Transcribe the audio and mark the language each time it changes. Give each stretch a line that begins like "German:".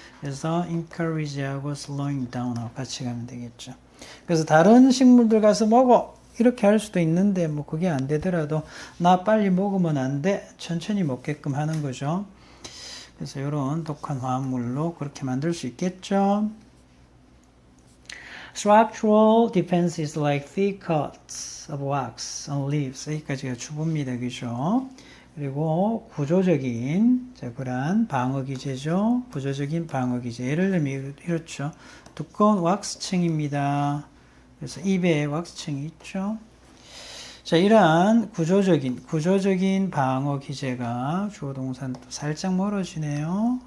Korean: 그래서 encourage하고 slowing down 하고 같이 가면 되겠죠. 그래서 다른 식물들 가서 먹어! 이렇게 할 수도 있는데, 뭐, 그게 안 되더라도, 나 빨리 먹으면 안 돼! 천천히 먹게끔 하는 거죠. 그래서 이런 독한 화합물로 그렇게 만들 수 있겠죠.
English: Structural defense is like thick coats of wax on leaves.
Korean: 여기까지가 주부입니다. 그죠? 그리고 구조적인, 자, 그러한 방어 기제죠. 구조적인 방어 기제. 예를 들면 이렇죠. 두꺼운 왁스층입니다. 그래서 입에 왁스층이 있죠. 자, 이러한 구조적인 방어 기제가 주어 동사는 또 살짝 멀어지네요.